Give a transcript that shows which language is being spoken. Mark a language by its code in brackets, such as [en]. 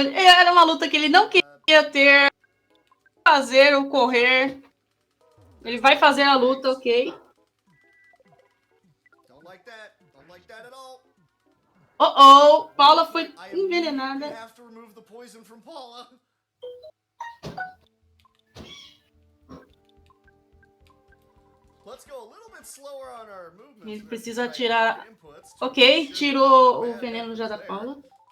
[pt] Era uma luta que ele não queria ter. Fazer ou correr. Ele vai fazer a luta, ok. [en] Don't like that at all. [pt] Oh, Paula foi envenenada. [en] I have to remove the poison from Paula. Let's go a little bit slower on our movements. [pt] Ele precisa tirar... Ok, tirou o veneno já da Paula.